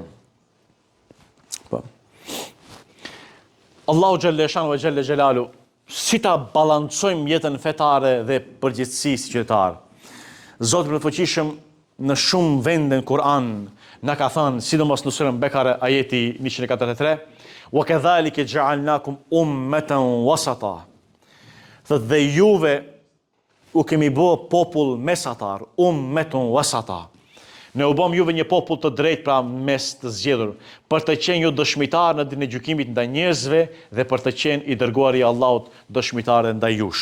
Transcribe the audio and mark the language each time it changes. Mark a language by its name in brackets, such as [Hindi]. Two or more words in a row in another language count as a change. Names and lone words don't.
[Albanian] Po. [Arabic] الله جل شأنه وجل جلاله, [Albanian] si ta balancojmë jetën fetare dhe përgjithësisë qytetar. Zoti i fuqishëm në shumë vende në Kur'an na ka thënë, sidomos në surën Bekare ajeti 143, [Arabic] وكذلك جعلناكم أمة وسطا. [Albanian] Dhe juve u kemi bë popull mesatar, [Arabic] أمة وسطا. [Albanian] Ne u bëm juve një popull të drejtë, pra mes të zgjedhur, për të qenë ju dëshmitar në ditën e gjykimit ndaj njerëzve dhe për të qenë i dërguari i Allahut dëshmitar ndaj jush.